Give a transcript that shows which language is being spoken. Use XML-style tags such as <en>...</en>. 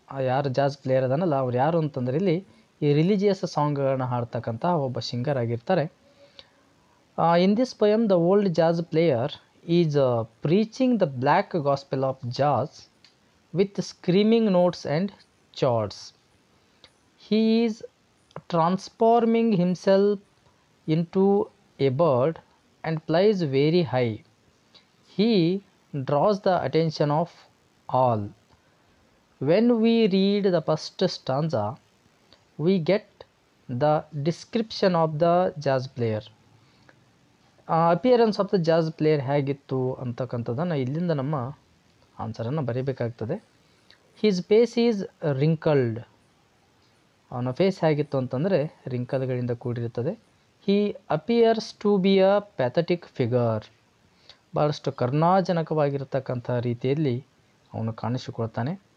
<kn>ಯಾರು jazz player ಅದನ್ನಲ್ಲ ಅವ್ರು ಯಾರು ಅಂತಂದರೆ ಇಲ್ಲಿ ಈ ರಿಲಿಜಿಯಸ್ ಸಾಂಗ್ಗಳನ್ನ ಹಾಡ್ತಕ್ಕಂಥ ಒಬ್ಬ ಸಿಂಗರ್ ಆಗಿರ್ತಾರೆ.</kn> <en>In this poem, the old jazz player is preaching the black gospel of jazz with screaming notes and chords. He is transforming himself into a bird and flies very high. He draws the attention of all. When we read the first stanza, we get the description of the jazz player.</en> <kn>Appearance of the jazz player ಹೇಗಿತ್ತು ಅಂತಕ್ಕಂಥದ್ದನ್ನು ಇಲ್ಲಿಂದ ನಮ್ಮ ಆನ್ಸರನ್ನು ಬರೀಬೇಕಾಗ್ತದೆ.</kn> <en>His face is wrinkled.</en> <kn>ಅವನ face ಹೇಗಿತ್ತು ಅಂತಂದರೆ ರಿಂಕಲ್ಗಳಿಂದ ಕೂಡಿರುತ್ತದೆ.</kn> <en>He appears to be a pathetic figure.</en> <kn>ಭಾಳಷ್ಟು ಕರುಣಾಜನಕವಾಗಿರತಕ್ಕಂಥ ರೀತಿಯಲ್ಲಿ ಅವನು ಕಾಣಿಸಿಕೊಳ್ತಾನೆ.</kn>